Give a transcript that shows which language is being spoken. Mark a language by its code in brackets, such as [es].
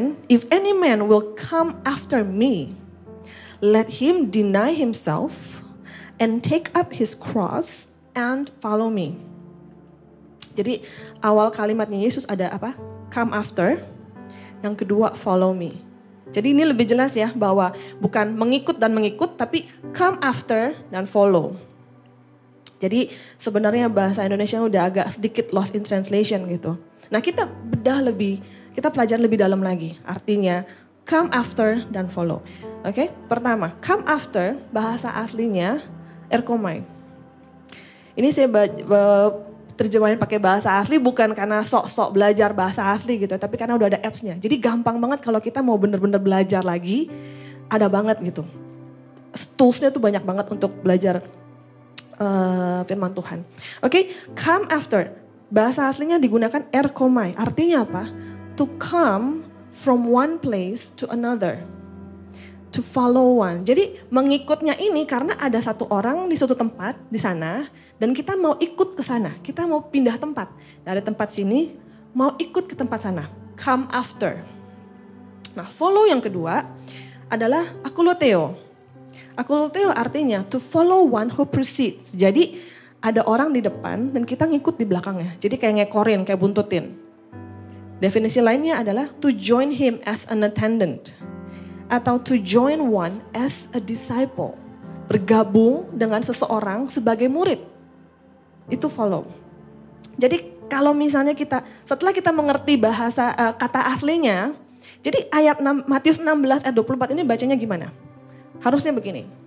[en] If any man will come after me, let him deny himself and take up his cross and follow me. [id] Jadi awal kalimatnya Yesus ada apa? Come after. Yang kedua follow me. Jadi ini lebih jelas ya bahwa bukan mengikut dan mengikut tapi come after dan follow. Jadi sebenarnya bahasa Indonesia udah agak sedikit lost in translation gitu. Nah kita kita pelajari lebih dalam lagi. Artinya come after dan follow. Oke, pertama come after bahasa aslinya erkomai. Ini saya terjemahin pakai bahasa asli bukan karena sok-sok belajar bahasa asli gitu. Tapi karena udah ada apps-nya. Jadi gampang banget kalau kita mau bener-bener belajar lagi. Ada banget gitu. Tools-nya tuh banyak banget untuk belajar firman Tuhan. Oke, come after. Bahasa aslinya digunakan erkomai. Artinya apa? [en] To come from one place to another. To follow one. [id] Jadi mengikutnya ini karena ada satu orang di suatu tempat di sana. Dan kita mau ikut ke sana, kita mau pindah tempat. Dari tempat sini, mau ikut ke tempat sana. Come after. Nah, follow yang kedua adalah akuloteo. Akuloteo artinya [en] to follow one who precedes. [id] Jadi ada orang di depan dan kita ngikut di belakangnya. Jadi kayak ngekorin, kayak buntutin. Definisi lainnya adalah [en] to join him as an attendant. Atau to join one as a disciple. [id] Bergabung dengan seseorang sebagai murid. Itu follow. Jadi kalau misalnya setelah kita mengerti bahasa kata aslinya. Jadi Matius 16 ayat 24 ini bacanya gimana? Harusnya begini.